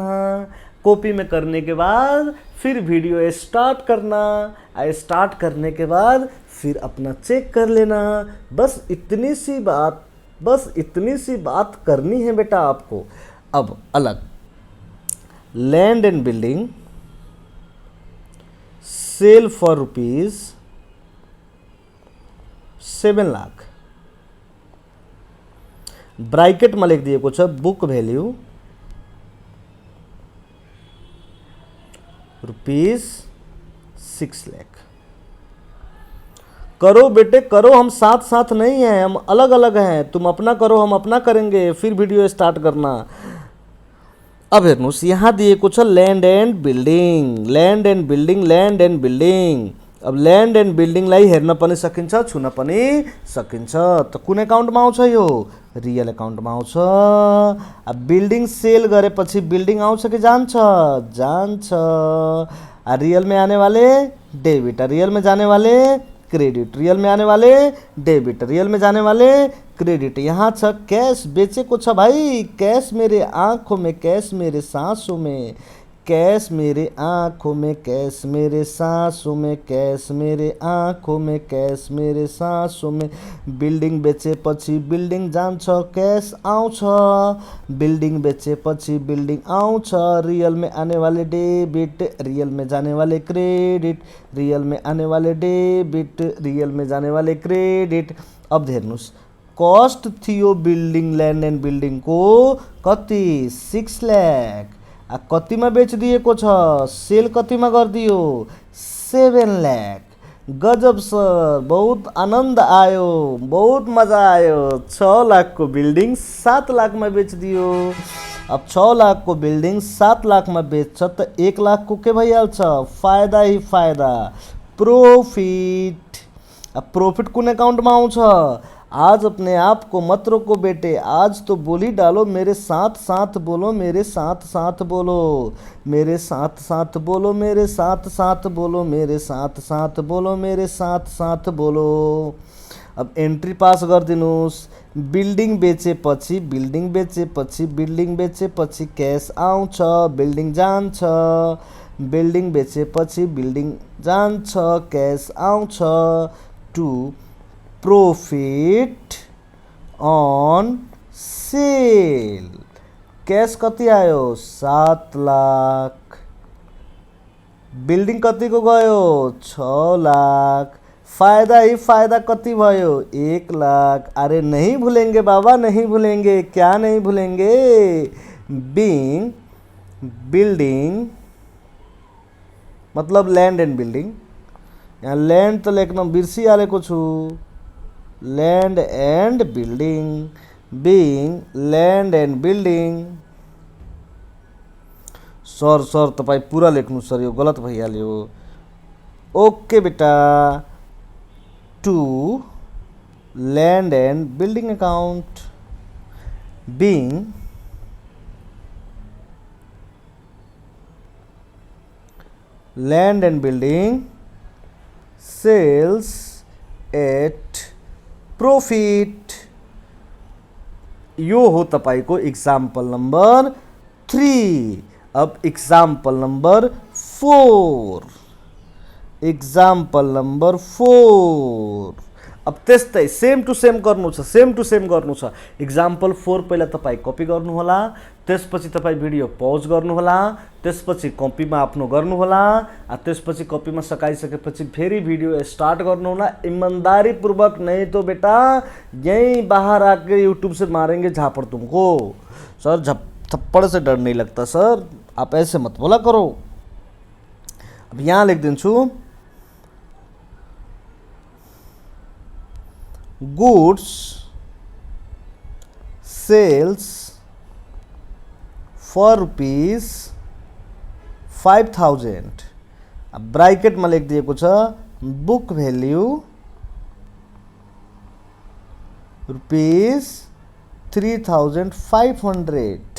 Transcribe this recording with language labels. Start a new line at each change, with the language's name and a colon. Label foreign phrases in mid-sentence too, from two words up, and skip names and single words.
Hindi: कॉपी में करने के बाद फिर
English: video start
Hindi: करना, स्टार्ट करने के बाद फिर अपना चेक कर लेना। बस इतनी सी बात करनी है बेटा आपको।
English: अब अलग land and building sale for ₹7 लाख।
Nepali: ब्राइकेटमा लेखिदिएको छ
English: book value
Nepali: ₹6 लाख।
Hindi: करो बेटे करो, हम साथ साथ नहीं हैं, हम अलग अलग हैं। तुम अपना करो, हम अपना करेंगे, फिर
English: video start
Hindi: करना।
Nepali: अब हेर्नुस्, यहाँ दिएको छ
English: land and building.
Nepali: अब
English: land and buildingलाई
Nepali: हेर्न पनि सकिन्छ, छुन पनि सकिन्छ। त कुन एकाउन्टमा आउँछ? यो
English: real accountमा
Nepali: आउँछ। अब
English: building sale
Nepali: गरेपछि बिल्डिङ आउँछ कि जान्छ? जान्छ।
Hindi: रियल में आने वाले डेबिट, रियल में जाने वाले क्रेडिट, रियल में आने वाले डेबिट, रियल में जाने वाले क्रेडिट।
Nepali: यहाँ छ कैश बेचेको छ भाइ।
Hindi: कैश मेरे आँखों में, कैश मेरे सांसों में, कैश मेरे आँखों में, कैश मेरे सांसों में, कैश मेरे आँखों में, कैश मेरे सांसों में।
Nepali: बिल्डिङ बेचेपछि बिल्डिङ जान्छ, कैश आउँछ। बिल्डिङ बेचेपछि बिल्डिङ आउँछ।
Hindi: रियल में आने वाले डेबिट, रियल में जाने वाले क्रेडिट, रियल में आने वाले डेबिट, रियल में जाने वाले क्रेडिट।
Nepali: अब हेर्नुस्, कस्ट थियो बिल्डिङ
English: land and buildingको
Nepali: कति? 6 लाख। कतिमा बेचिदिएको छ? सेल कतिमा गरिदियो? 7 लाख।
Hindi: गजब सर, बहुत आनंद आयो, बहुत मजा आयो।
Nepali: 6 लाख को बिल्डिङ 7 लाखमा बेचिदियो। अब 6 लाख को बिल्डिङ 7 लाखमा बेच्छ त 1 लाख को के भइहाल्छ?
Hindi: फायदा ही फायदा, प्रॉफिट।
Nepali: अब प्रॉफिट कुन एकाउन्टमा आउँछ?
Hindi: आज अपने आप को मत रोको बेटे, आज तो बोली डालो। मेरे साथ साथ बोलो, मेरे साथ साथ बोलो, मेरे साथ साथ बोलो, मेरे साथ साथ बोलो, मेरे साथ साथ बोलो, मेरे साथ साथ बोलो।
Nepali: अब
English: entry pass
Nepali: गरिदिनुस्। बिल्डिङ बेचेपछि क्यास आउँछ, बिल्डिङ जान्छ। बिल्डिङ बेचेपछि बिल्डिङ जान्छ, क्यास आउँछ।
English: to profit on sale.
Nepali: कैश कति आयो? 7 लाख। बिल्डिङ कतिको गयो? 6 लाख।
Hindi: फायदा ही फायदा
Nepali: कति भयो? 1 लाख।
Hindi: अरे नहीं भूलेंगे बाबा, नहीं भूलेंगे। क्या नहीं भूलेंगे?
English: being building मतलब land and building.
Nepali: यहाँ ल्यान्ड त लेख्न बिर्सिहालेको छु।
English: land and building, being land and building.
Nepali: सर तपाईँ पूरा लेख्नु सर, यो गलत भइहाल्यो।
Hindi: ओके बेटा।
English: to land and building account, being land and building sales at profit.
Nepali: यो हो तपाईको एग्जाम्पल नंबर 3। अब एग्जाम्पल नंबर 4। अब त्यस्तै
English: same to same
Nepali: गर्नु छ। इक्जाम्पल 4 पहिला तपाईँ कपी गर्नुहोला, त्यसपछि तपाईँ
English: video pause
Nepali: गर्नुहोला, त्यसपछि कपीमा आफ्नो गर्नुहोला, त्यसपछि कपीमा सकाइसकेपछि फेरि
English: video start
Nepali: गर्नुहोला ईमानदारीपूर्वक।
Hindi: नहीं तो बेटा यहीं बाहर आके यूट्यूब से मारेंगे झापड़ तुमको। सर थप्पड़ से डर नहीं लगता सर, आप ऐसे मत बोला करो।
Nepali: अब यहाँ लिख दिन्छु
English: goods sales for
Nepali: ₹5,000। अब ब्रैकेटमा लेखिदिएको छ
English: book value
Nepali: ₹3,500।